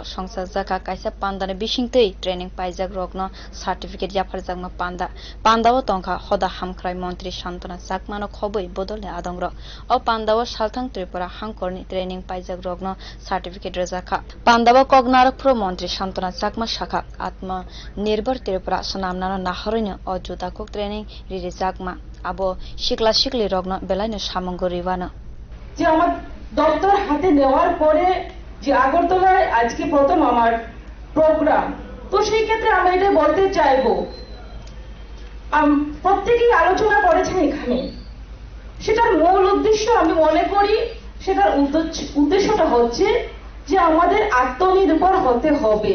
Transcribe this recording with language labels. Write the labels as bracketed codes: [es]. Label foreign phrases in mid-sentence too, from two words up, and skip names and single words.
[trp] songsajaka kaisa pandani bisingtei training paijak rokno certificate yafarjakma pandao tongkha hoda hamkrai mantri Shantana Chakmano khoboi bodole adongrok o pandao Saltang Tripura Hankorni training paijak rokno certificate rojaka pandao kognarak pro mantri Shantana Chakma shaka atma nirbhar Tripura sanamnano naharoino o Juda Cook training ririjagma abo shikla shikli rogno belaino samongo riwano [bn] যে আমার দপ্তর হাতে নেওয়ার পরে যে আগরতলায় আজকে প্রথম আমার প্রোগ্রাম তো সেই ক্ষেত্রে আমি এটা বলতে চাইবো প্রত্যেকেই আলোচনা করেছেন এখানে সেটার মূল উদ্দেশ্য আমি মনে করি সেটার উদ্দেশ্যটা হচ্ছে যে আমাদের আত্মনির্ভর হতে হবে